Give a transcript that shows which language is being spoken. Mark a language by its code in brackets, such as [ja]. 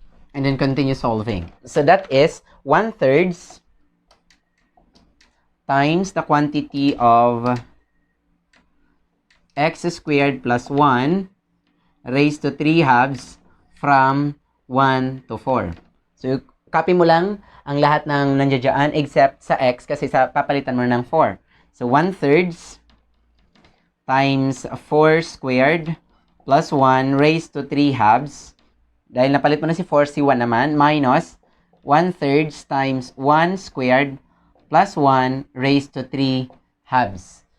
[en] And then continue solving. So, that is 1/3 times the quantity of x squared plus 1 raised to 3 halves from 1 to 4. [tl] So, copy mo lang ang lahat ng nandiyan except sa x kasi papalitan mo ng 4. [en] So, 1/3 times 4 squared plus 1 raised to 3 halves. [tl] Dahil napalit mo na si 4, si 1 naman, [en] minus 1/3 times 1 squared plus 1 raised to 3 halves.